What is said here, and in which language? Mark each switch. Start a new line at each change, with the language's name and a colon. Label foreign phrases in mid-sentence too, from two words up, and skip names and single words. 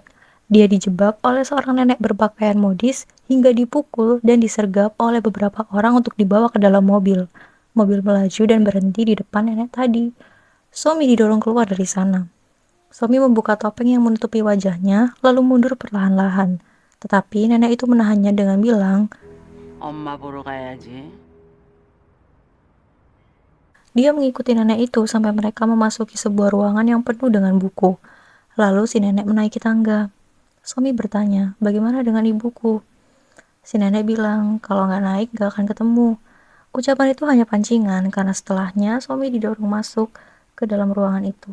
Indonesian: Dia dijebak oleh seorang nenek berpakaian modis hingga dipukul dan disergap oleh beberapa orang untuk dibawa ke dalam mobil. Mobil melaju dan berhenti di depan nenek tadi. Somi didorong keluar dari sana. Somi membuka topeng yang menutupi wajahnya, lalu mundur perlahan-lahan. Tetapi nenek itu menahannya dengan bilang,
Korean: 엄마 보러 가야지.
Indonesian: dia mengikuti nenek itu sampai mereka memasuki sebuah ruangan yang penuh dengan buku. Lalu si nenek menaiki tangga. Somi bertanya, bagaimana dengan ibuku? Si nenek bilang, kalau nggak naik nggak akan ketemu. Ucapan itu hanya pancingan karena setelahnya Somi didorong masuk ke dalam ruangan itu.